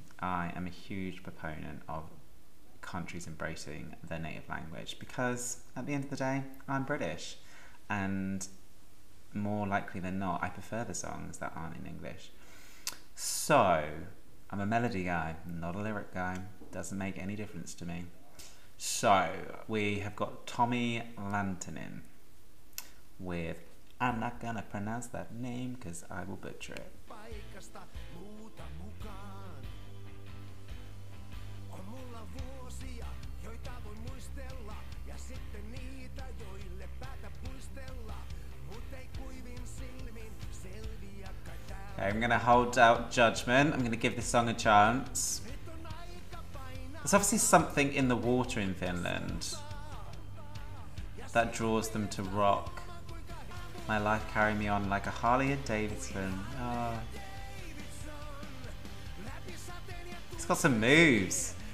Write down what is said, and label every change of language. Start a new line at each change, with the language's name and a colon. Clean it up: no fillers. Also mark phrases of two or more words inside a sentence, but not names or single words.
English: I am a huge proponent of countries embracing their native language, because at the end of the day, I'm British, and more likely than not, I prefer the songs that aren't in English. So, I'm a melody guy, not a lyric guy. Doesn't make any difference to me. So, we have got Tommy Lantanen with, I'm not gonna pronounce that name because I will butcher it.
Finnish: Paikasta muuta mukaan. On mulla vuosia, joita voi muistella, ja sitten niitä, joille päätä puistella. Mut ei kuivin silmin selviä kai täällä.
English: Okay, I'm gonna hold out judgment. I'm gonna give this song a chance.
Finnish: Nyt on aika painaa.
English: There's obviously something in the water in Finland. that draws them to rock. My life carry me on like a Harley Davidson. Oh. It's got some moves.